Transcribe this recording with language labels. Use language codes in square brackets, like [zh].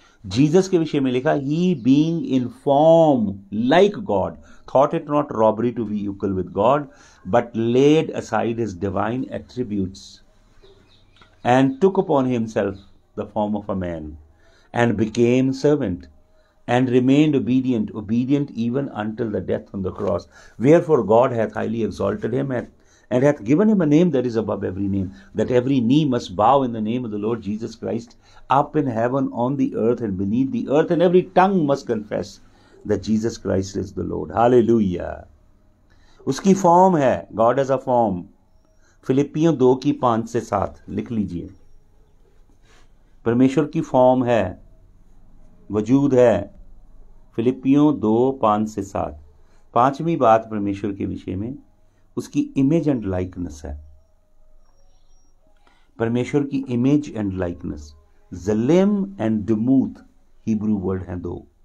[hi] Jesus के विषय में लिखा, [en] He being in form like God thought it not robbery to be equal with God but laid aside his divine attributes and took upon himself the form of a man and became servant and remained obedient even until the death on the cross. Wherefore God hath highly exalted him and hath given him a name that is above every name, that every knee must bow in the name of the Lord Jesus Christ, up in heaven, on the earth, and beneath the earth, and every tongue must confess that Jesus Christ is the Lord. Hallelujah. [hi] उसकी form है, [en] God has a form. [hi] फिलिपियों 2:5-7 लिख लीजिए। परमेश्वर की form है, वजूद है। फिलिपियों 2:5-7। पांचवी बात परमेश्वर के विषय में, उसकी इमेज एंड लाइकनेस है। परमेश्वर की image and likeness, जलेम and डमूथ Hebrew word हैं दो।